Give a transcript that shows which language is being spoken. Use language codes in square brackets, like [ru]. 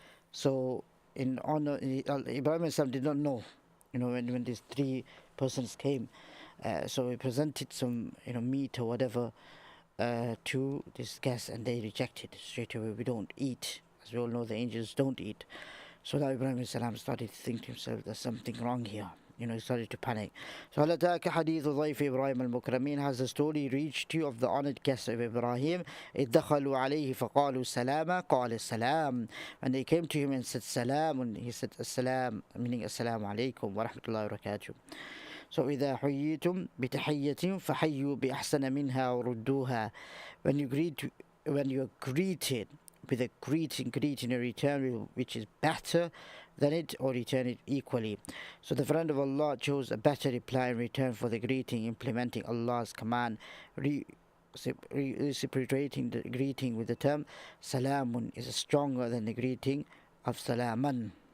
[en] So in honor, Ibrahim alayhi salam did not know, when these three persons came. So he presented some meat or whatever to this guest, and they rejected straight away. We don't eat, as we all know the angels don't eat. So now Ibrahim alayhi salam started to think to himself, there's something wrong here. He started to panic. [ar] So هل أتاك حديث ضيف إبراهيم المكرمين? [en] Has the story reached you of the honored guests of Ibrahim? [ar] إذ دخلوا عليه فقالوا سلاما قال السلام. [en] When they came to him and said salam, and he said assalam, meaning assalamu alaikum wa rahmatullahi wa barakatuh. [ar] So إذا حييتم بتحية فحيوا بأحسن منها وردوها. [en] When you're greeted with a greeting a return which is better than it, or return it equally. So the friend of Allah chose a better reply in return for the greeting, implementing Allah's command, reciprocating the greeting with the term salamun is stronger than the greeting of salaman.